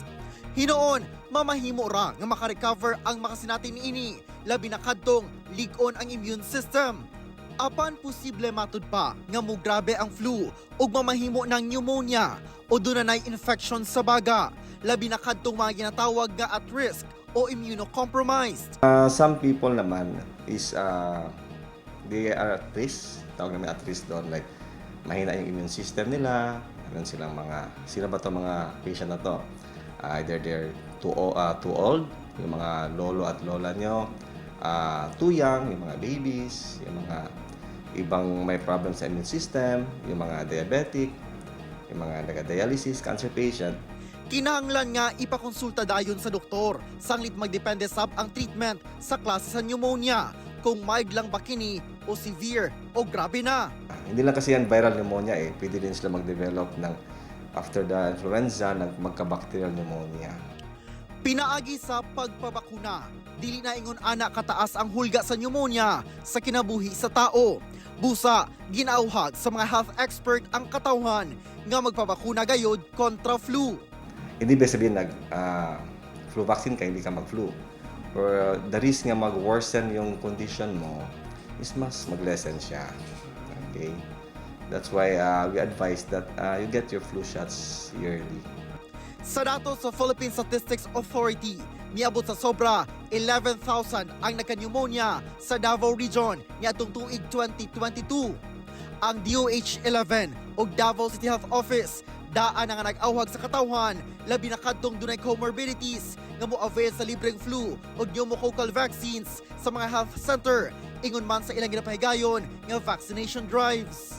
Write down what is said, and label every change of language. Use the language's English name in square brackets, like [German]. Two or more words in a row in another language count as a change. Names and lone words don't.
[Cebuano] Hinoon, mamahimo ra nga makarecover ang makasinati niini, labi na kadtong lig-on ang immune system. Apan posible matud pa nga mugrabe ang flu ug mamahimo ng pneumonia o dunay infection sa baga, labi na kadtong mga ginatawag nga [English] at risk [Cebuano] o immunocompromised. [English] Some people naman is they are at risk, [Filipino] tawag namin [English] at risk [Filipino] doon, like mahina yung immune system nila, meron silang mga, sino ba to mga patient na to? [English] Either they're too old, [Filipino] yung mga lolo at lola nyo, [English] too young, [Filipino] yung mga babies, yung mga ibang may problem sa [English] immune system, [Filipino] yung mga diabetic, yung mga nag-dialysis, [English] cancer patient. [Cebuano] Kinahanglan nga ipakonsulta dayon sa doktor, sanglit magdepende sab ang treatment sa klase sa pneumonia, kung mild lang ba kini o severe o grabe na. [Filipino] Hindi lang kasi yan [English] viral pneumonia [Filipino] pwede din sila mag-develop ng [English] after the influenza, [Filipino] magka-bacterial pneumonia. [Cebuano] Pinaagi sa pagpabakuna, dili na ingon ana kataas ang hulga sa pneumonia sa kinabuhi sa tao. Busa, ginauhag sa mga [English] health expert [Cebuano] ang katawhan nga magpabakuna gayod kontra flu. [Filipino] Hindi ba sabihin [English] flu vaccine [Filipino] ka, hindi ka mag-flu. [English] Or the risk [Filipino] nga mag-worsen yung condition mo is mas mag-lessen siya. [English] Okay? That's why we advise that you get your flu shots yearly. [Cebuano] Sa datos sa Philippine Statistics Authority, niabot sa sobra 11,000 ang nagka-pneumonia sa Davao Region niadtong tuig 2022. Ang DOH-11 o Davao City Health Office daan nga nag-awhag sa katawhan, labi na kadtong dunay comorbidities nga mo-avail sa libreng flu o [English] pneumococcal vaccines [Cebuano] sa mga [English] health center, [Cebuano] ingon man sa ilang ginapahigayon nga [English] vaccination drives.